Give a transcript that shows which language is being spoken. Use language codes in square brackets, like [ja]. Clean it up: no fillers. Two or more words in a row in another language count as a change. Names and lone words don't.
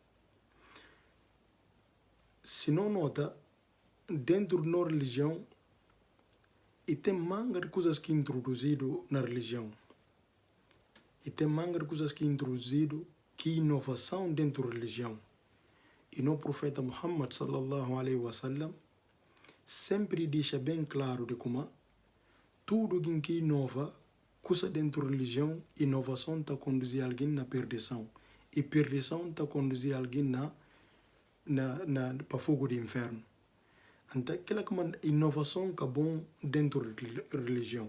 [pt] Se não nota, dentro da nossa religião, e tem manga de coisas que introduzido na religião. E tem manga de coisas que introduzido, que inovação dentro da religião. E no profeta Muhammad [ar] صلى الله عليه وسلم [pt] sempre deixa bem claro de como tudo que inova, coisa dentro da religião, inovação está conduzir alguém na perdição. E perdição está conduzir alguém para fogo do inferno. Então, aquela que manda inovação que é bom dentro da religião.